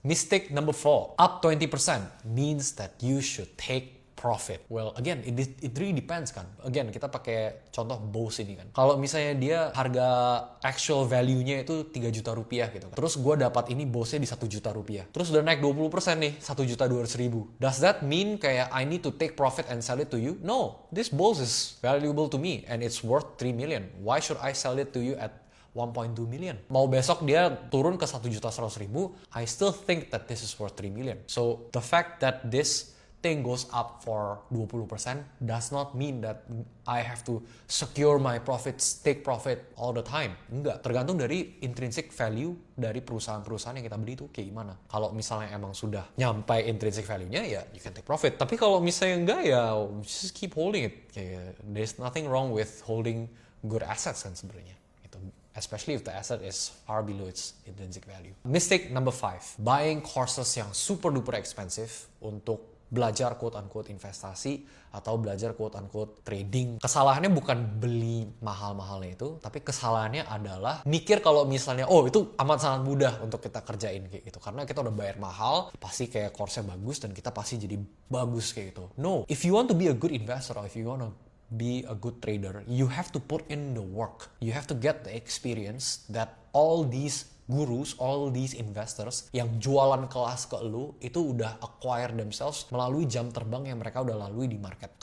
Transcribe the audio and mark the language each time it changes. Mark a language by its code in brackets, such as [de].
[en] Mistake number 4, up 20% means that you should take profit. Well, again, it really depends kan. [id] Again, kita pakai contoh Bose ini kan. Kalau misalnya dia harga actual value-nya itu 3 juta rupiah gitu kan. Terus gue dapat ini Bose-nya di 1 juta rupiah. Terus udah naik 20% nih, 1.200.000. [en] Does that mean kayak I need to take profit and sell it to you? No. This Bose is valuable to me and it's worth 3 million. Why should I sell it to you at 1.2 million? [id] Mau besok dia turun ke [en] 1.100.000, I still think that this is worth 3 million. So, the fact that this thing goes up for 20% does not mean that I have to secure my profits, take profit all the time. [id] Enggak, tergantung dari intrinsic value dari perusahaan-perusahaan yang kita beli itu kayak gimana. Kalau misalnya emang sudah nyampe intrinsic value-nya, ya [en] you can take profit. [id] Tapi kalau misalnya enggak, ya [en] just keep holding it. Kayak, there's nothing wrong with holding good assets [id] kan sebenarnya. [en] Especially if the asset is far below its intrinsic value. Mistake number 5, buying courses yang super duper expensive [id] untuk belajar [en] quote-unquote [id] investasi atau belajar [en] quote-unquote trading. [id] Kesalahannya bukan beli mahal-mahalnya itu, tapi kesalahannya adalah mikir kalau misalnya, oh itu amat sangat mudah untuk kita kerjain kayak gitu. Karena kita udah bayar mahal, pasti kayak course-nya bagus dan kita pasti jadi bagus kayak gitu. [en] No, if you want to be a good investor or if you want to be a good trader, you have to put in the work. You have to get the experience that all these gurus, all these investors [id] yang jualan kelas ke lu itu udah [en] acquire themselves [id] melalui jam terbang yang mereka udah lalui di market.